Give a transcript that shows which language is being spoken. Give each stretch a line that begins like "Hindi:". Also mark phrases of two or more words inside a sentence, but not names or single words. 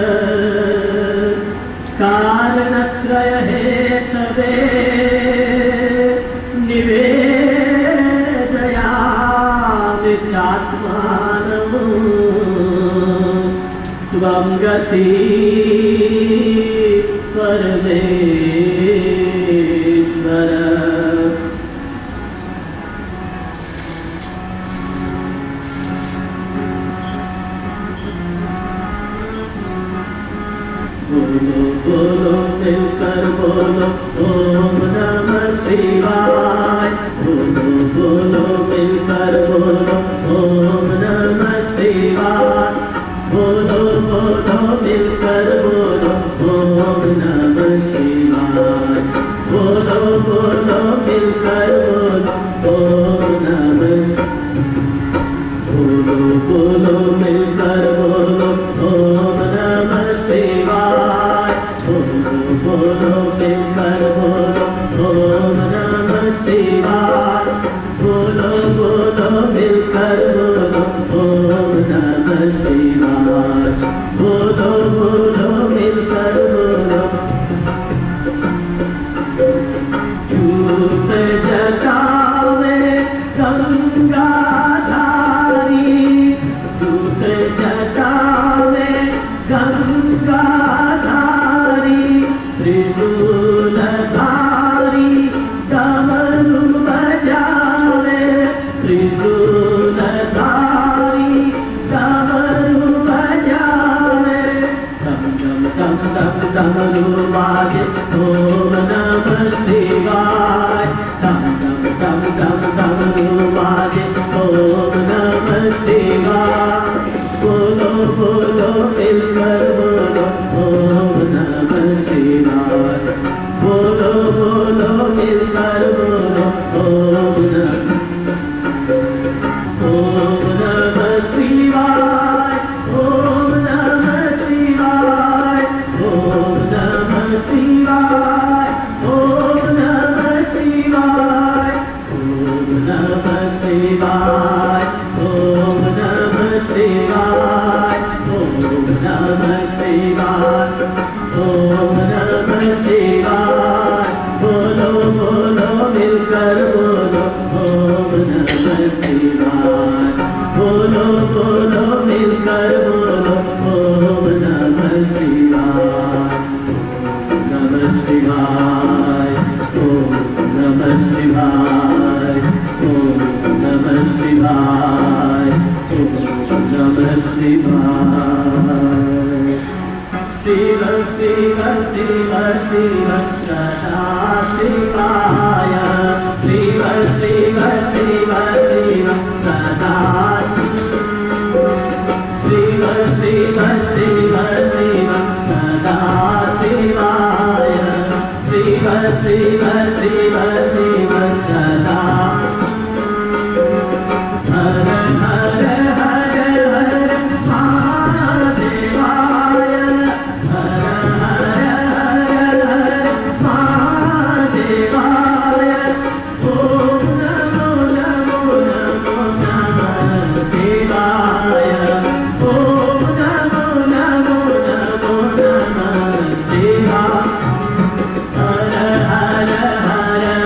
Sanskrit: कारणत्रयहेतवे निवेदयामि चात्मानं त्वं गति परमेश्वर।
Hindi: बोलो बोलो मिलकर बोलो
Sanskrit: ओम नमः शिवाय।
Hindi: बोलो बोलो मिलकर बोलो
Sanskrit: ओम नमः शिवाय।
Hindi: बोलो बोलो मिलकर बोलो
Sanskrit: ओम नमः शिवाय।
Hindi: बोलो बोलो मिलकर बोलो
Sanskrit: ओम नमः।
Hindi: बोलो बोलो मिलकर बोलो
Sanskrit: ओम नमः शिवाय।
Hindi: बोलो बोलो मिलकर बोलो
Sanskrit: ओम नमः शिवाय।
Hindi: बोलो बोलो मिलकर बोलो
Sanskrit: ओम नमः शिवाय।
Hindi: बोलो बोलो मिलकर बोलो। झूठ जगावे गंगाधारी झूठ जगावे गंगाधारी त्रिशूलधारी डमरू बजावे त्रिशूलधारी डमरू बजावे डम डम डम डम डमरू बाजे
Sanskrit: ओम नमः शिवाय।
Hindi: डम डम डम डम डमरू बाजे
Sanskrit: ओम नमः शिवाय।
Hindi: बोलो बोलो मिलकर बोलो
Sanskrit: ओम नमः शिवाय।
Hindi: बोलो बोलो मिलकर बोलो
Sanskrit: ओम नमः शिवाय। ओम नमः शिवाय। ओम नमः शिवाय। ओम नमः शिवाय। ओम नमः शिवाय। ओम नमः शिवाय। ओम नमः शिवाय। ओम नमः शिवाय।
Hindi: बोलो बोलो मिलकर बोलो
Sanskrit: ओम नमः शिवाय।
Hindi: बोलो बोलो मिलकर बोलो
Sanskrit: ओम नमः शिवाय। नमः शिवाय। ओम नमः शिवाय। ओम नमः शिवाय। ओम नमः शिवाय। शिव शिव शिव शिव सदा शिवाय। शिव शिव शिव शिव सदा शिव शिव शिव शिव सदा शिवाय। शिव शिव शिव शिव सदा हर हर हर हर महादेवाय। हर हर हर हर महादेवाय। ओम नमो नमो नमो नमः शिवाय। ओम नमो नमो नमो नमः शिवाय। हर हर हर